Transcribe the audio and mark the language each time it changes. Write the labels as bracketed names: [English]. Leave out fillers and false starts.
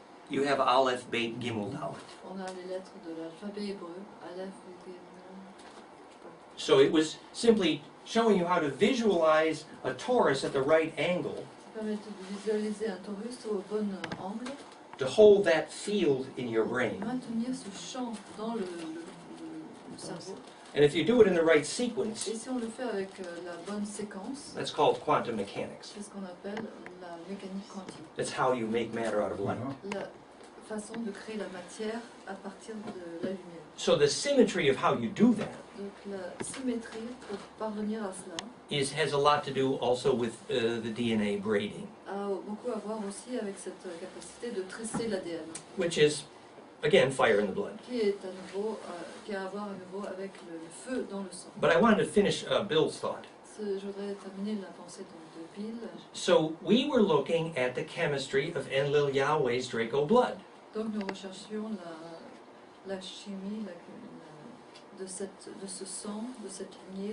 [English] you have Aleph, Beit, Gimel, Dalet. [French] On a les lettres de l'alphabet hébreu, Aleph, Beit, [English] So it was simply showing you how to visualize a torus at the right angle, [French] ça permet de visualiser un torus au bon angle, [English] to hold that field in your brain. [French] maintenir ce champ dans le cerveau. [English] And if you do it in the right sequence, [French] Et si on le fait avec la bonne séquence, [English] that's called quantum mechanics. [French] c'est ce qu'on appelle la mécanique quantique. [English] That's how you make matter out of light. [French] La façon de créer la matière à partir de la lumière. [English] So the symmetry of how you do that [French] Donc la symétrie pour parvenir à cela [English] has a lot to do also with the DNA braiding, [French] a beaucoup à voir aussi avec cette capacité de tresser l'ADN, [English] which is, again, fire in the blood. [French] qui est à nouveau, qui a à voir à nouveau avec le feu dans le sang. [English] But I wanted to finish Bill's thought. [French] Je voudrais terminer la pensée de Bill. [English] So we were looking at the chemistry of Enlil Yahweh's Draco blood. [French] Donc nous recherchions la chimie de ce sang, de cette lignée.